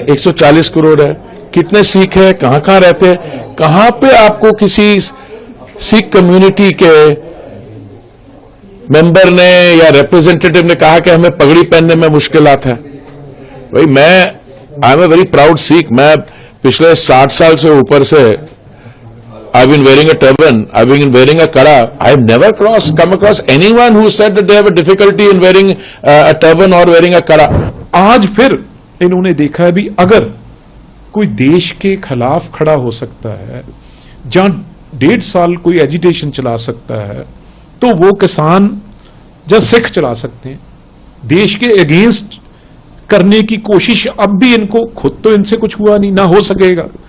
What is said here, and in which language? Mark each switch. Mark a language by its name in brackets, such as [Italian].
[Hindi] 140 करोड़ है। कितने सिख है, कहां रहते हैं, कहां पे आपको किसी सिख कम्युनिटी के मेंबर ने या रिप्रेजेंटेटिव ने कहा कि हमें पगड़ी पहनने में मुश्किलात है? [English] भाई I am a very proud Sikh. [Hindi] मैं पिछले 60 साल से ऊपर से [English] I've been wearing a turban, I've been wearing a kara. I've never come across anyone who said that they have a difficulty in wearing a turban or wearing a kara. [Hindi] आज फिर इन्होंने देखा है भी, अगर कोई देश के खिलाफ खड़ा हो सकता है, जहां 1.5 साल कोई एजिटेशन चला सकता है, तो वो किसान या सिख चला सकते हैं। देश के अगेंस्ट करने की कोशिश अब भी इनको, खुद तो इनसे कुछ हुआ नहीं, ना हो सकेगा।